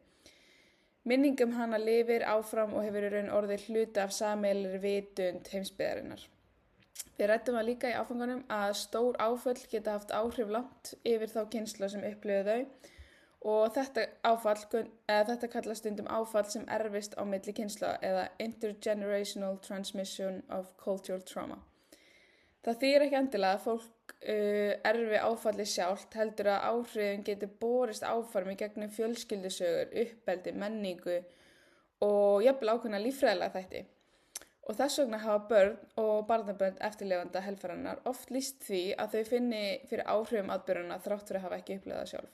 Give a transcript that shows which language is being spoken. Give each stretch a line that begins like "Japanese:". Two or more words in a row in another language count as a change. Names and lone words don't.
Icelandic: Minning hana lifir áfram og hefur í raun orðið hluti af sameiginlegri vitund heimsbyggðarinnar. Við ræddum líka í áfanganum að stór áföll geta haft áhrif langt yfir þá kynslóð sem upplifðu þau og þetta kallast stundum áfall sem erfist á milli kynslóða eða
English: intergenerational transmission of cultural trauma.
Icelandic: Það þýðir ekki endilega að fólk erfi áfalli sjálft heldur að áhrifin getur borist áfram í gegnum fjölskyldusögur, uppeldi, menningu og jafnvel ákveðna líffræðilega þætti. Og þess vegna hafa börn og barnabörn eftirlifanda helfararinnar oft lýst því að þau finni fyrir áhrifum atburðanna þrátt fyrir að hafa ekki upplifað það sjálf.